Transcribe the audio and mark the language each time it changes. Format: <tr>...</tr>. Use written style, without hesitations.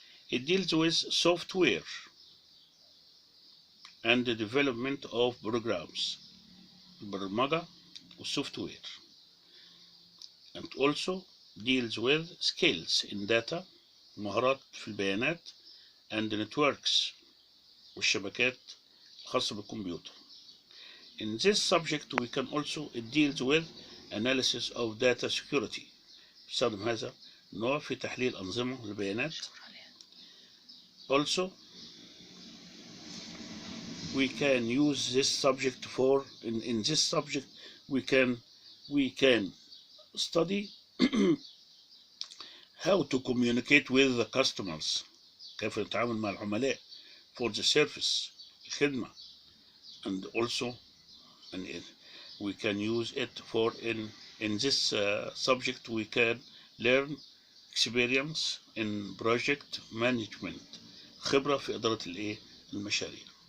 <en>It deals with software and the development of programs,</en> <ar>البرمجة والsoftware,</ar> <en>and also deals with skills in data,</en> <ar>مهارات في البيانات,</ar> <en>and networks</en> <ar>والشبكات الخاصة بالكمبيوتر.</ar> <en>In this subject we can also, it deals with analysis of data security.</en> <ar>بيستخدم هذا النوع في تحليل أنظمة البيانات.</ar> <en>Also we can use this subject for, in this subject we can study how to communicate with the customers,</en> <ar>كيف نتعامل مع العملاء</ar> <en>for the service,</en> <ar>الخدمة,</ar> <en>and also we can use it for, in this subject we can learn experience in project management,</en> <ar>خبرة في إدارة المشاريع.</ar>